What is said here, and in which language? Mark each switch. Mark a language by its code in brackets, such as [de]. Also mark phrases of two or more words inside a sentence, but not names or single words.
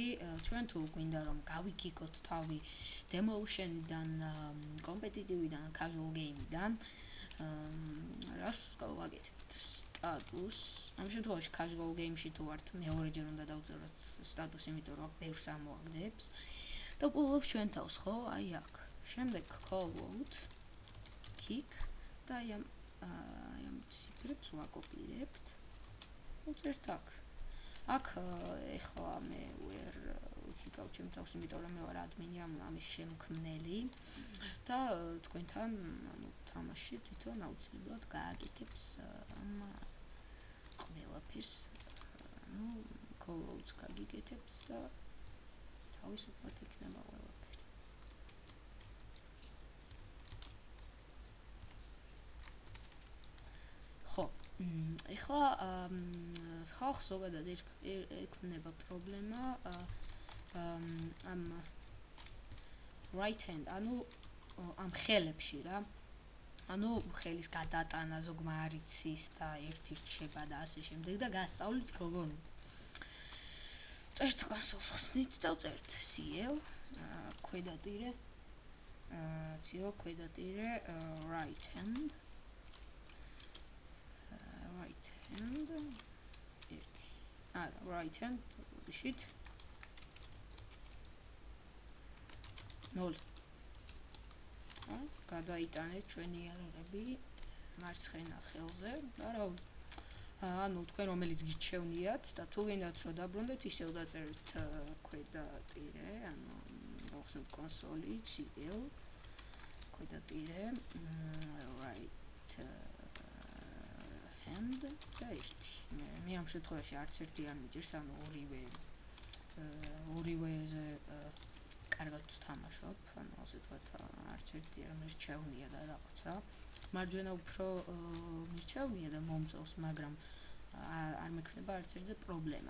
[ka] ჩვენ თუ გვინდა რომ გავიკიკოთ თავი Demolition-დან, კომპეტიტივიდან, [en] casual game- [ka] დან, რას გავაკეთებთ? სტატუს. ამ შემთხვევაში [en] casual game- [ka] ში თუ ვართ, მეორეჯერ უნდა დავწეროთ სტატუსი, იმიტომ რომ ბევრს ამოაგდებს. და ვყოლობთ ჩვენ თავს, ხო? აი აქ. შემდეგ [en] call out, kick [ka] და აი ამ ციფრებს ვაკოპირებთ. ვწერთ აქ. აქ ეხლა მე ვერ ვიკიკავ ჩემ თავს, იმიტომ რომ მე ვარ ადმინი ამის შემქმნელი და თქვენთან ანუ თამაში თვითონ აუცილებლად გააკეთებს ამ ყველაფერს. ანუ call-outs გაგიკეთებთ და თავისუფლად იქნება ყველაფერი. ხო, ეხლა ხალხს ზოგადად ექმნება პრობლემა ამ [en] right hand, [ka] ანუ ამ ხელებში რა. ანუ ხელის გადატანა ზოგმა არ იცის და ერთი რჩება და ასე შემდეგ და გასწავლით როგორ. წერთ კონსოლს ხსნით და წერთ CL ქვედატირე [en] right hand right hand shit 0. [ka] გადაიტანეთ ჩვენი იარაღები მარცხენა ხელზე და რა ანუ თქვენ რომელიც გიჩევნიათ და თუ გინდათ რომ დაბრუნდეთ ისევ დაწერთ ქვედატირე ანუ მოგახსენებთ კონსოლი CL ქვედა ტირე [en] right hand [ka] და ერთი. მე ამ შემთხვევაში არც ერთი არ მიჭირს, ანუ ორივეზე კარგად ვთამაშობ, ანუ ასე ვთქვათ, არც ერთი არ მერჩევნია და რაღაცა. მარჯვენა უფრო მერჩევნია და მომწონს, მაგრამ არ მექნება არც ერთზე პრობლემა.